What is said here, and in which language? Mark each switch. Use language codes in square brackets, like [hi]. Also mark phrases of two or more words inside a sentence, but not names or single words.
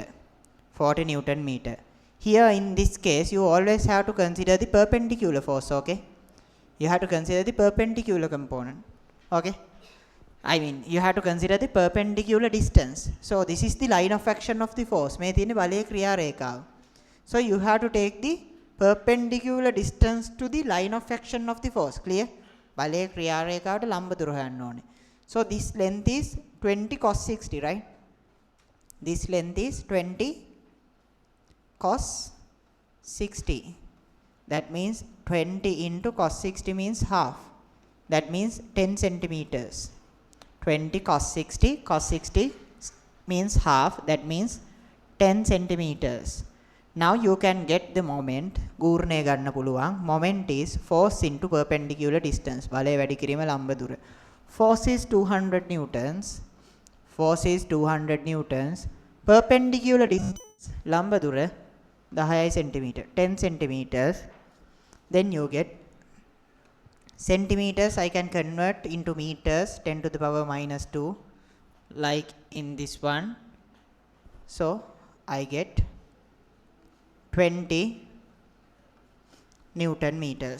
[en] 40 Newton meter. Here in this case, you always have to consider the perpendicular force, okay? You have to consider the perpendicular component, okay? I mean, you have to consider the perpendicular distance. So, this is the line of action of the force. [si] මේ තියෙන බලයේ ක්‍රියා රේඛාව. [en] So, you have to take the perpendicular distance to the line of action of the force. Clear? [si] බලයේ ක්‍රියා රේඛාවට ලම්බ දුර හොයන්න ඕනේ. [en] So, this length is 20 cos 60, right? This length is 20 cos 60. That means 20 into cos 60 means half. That means 10 centimeters. 20 cos 60 means half, that means 10 centimeters. Now you can get the moment, [si] ගූර්ණය ගන්න පුළුවන්. [en] Moment is force into perpendicular distance. [si] බලය වැඩි කිරීම ලම්බ දුර. [en] Force is 200 newtons. Force is 200 newtons. Perpendicular distance [si] ලම්බ දුර [en] 10 centimeter, 10 centimeters. Then you get centimeters, I can convert into meters, 10 to the power minus 2, like in this one. So, I get 20 Newton meters.